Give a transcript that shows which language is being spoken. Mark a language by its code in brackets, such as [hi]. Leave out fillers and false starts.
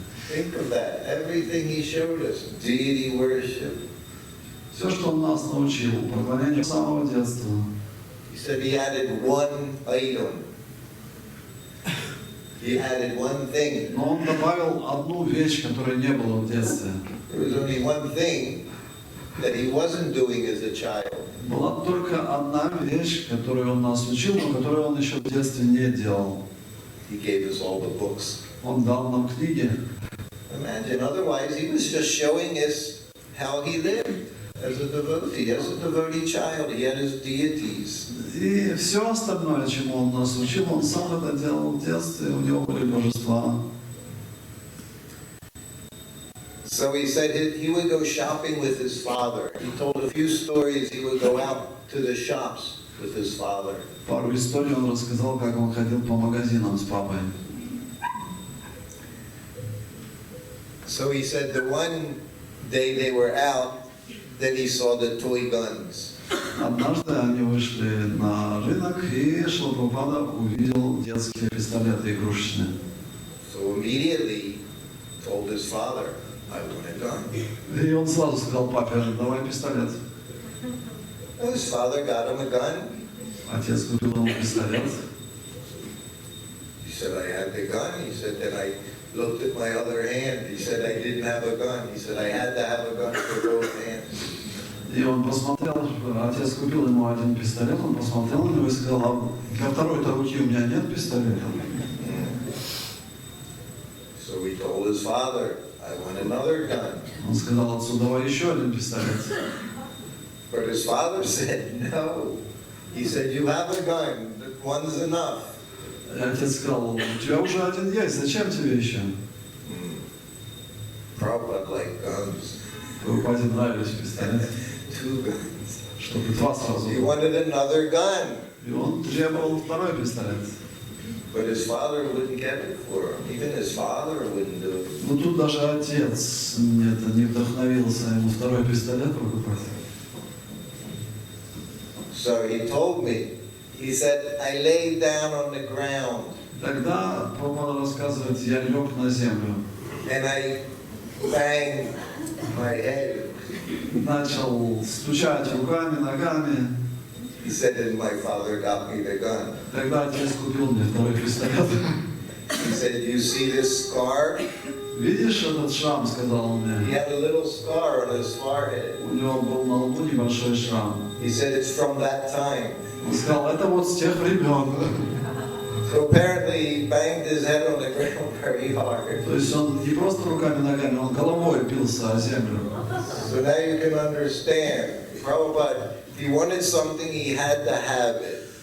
[en] Think of that. Everything he showed us, deity worship. [ru] Все, что он нас научил, поклонение с самого детства. [en] He said he added one item. he added one thing. [ru] Но он добавил одну вещь, которой не было в детстве. [en] There was only one thing that he wasn't doing as a child. [ru] Была только одна вещь, которую он нас учил, но которую он еще в детстве не делал. [en] He gave us all the books. [ru] Он дал нам книги. [en] Imagine, otherwise he was just showing us how he lived as a devotee child. He had his deities. [ru] И все остальное, чему он нас учил, он сам это делал в детстве, у него были божества. [en] So he said he would go shopping with his father. He told a few stories. He would go out to the shops with his father. [ru] Пару историй он рассказал, как он ходил по магазинам с папой. [en] So he said the one day they were out, then he saw the toy guns. [ru] Однажды они вышли на рынок, и Шрила Прабхупада увидел детские пистолеты игрушечные. [en] So immediately told his father, I want a gun. [ru] И он сразу сказал папе: давай пистолет. [en] And his father got him a gun. [ru] Отец купил ему пистолет. [en] He said, I had the gun. He said, then I looked at my other hand. He said, I didn't have a gun. He said, I had to have a gun for both hands. [ru] И он посмотрел, отец купил ему один пистолет, он посмотрел на него и сказал: а для второй-то руки у меня нет пистолета. [en] So he told his father, I want another gun. [ru] Он сказал отцу: давай еще один пистолет. [en] But his father said, no. He said, you have a gun. One's enough. [ru] И отец сказал: у тебя уже один есть, зачем тебе еще? [en] Prabhupada liked guns. [ru] Прабхупаде нравились пистолеты. [en] Two guns. [ru] Чтобы два сразу. [en] He wanted another gun. [ru] И он требовал второй пистолет. [en] But his father wouldn't get it for him. Even his father wouldn't do it. [ru] Но тут даже отец не вдохновился ему второй пистолет покупать. [en] So he told me, he said, I lay down on the ground. [ru] Тогда Прабхупада рассказывает: я лег на землю. [en] And I banged my head. [ru] Начал стучать руками, ногами. [en] He said, and my father got me the gun. [ru] Тогда отец купил мне второй пистолет. [en] He said, you see this scar? [ru] Видишь этот шрам, сказал он [en] He [ru] мне. [en] had a little scar on his forehead. [ru] У него был на лбу небольшой шрам. [en] He said, it's from that time. [ru] Он сказал: это вот с тех времен. [en] So apparently he banged his head on the ground very hard. [ru] То есть он не просто руками, ногами, он головой бился о землю. [en] So now you can understand. Prabhupada, if he wanted something, he had to have it.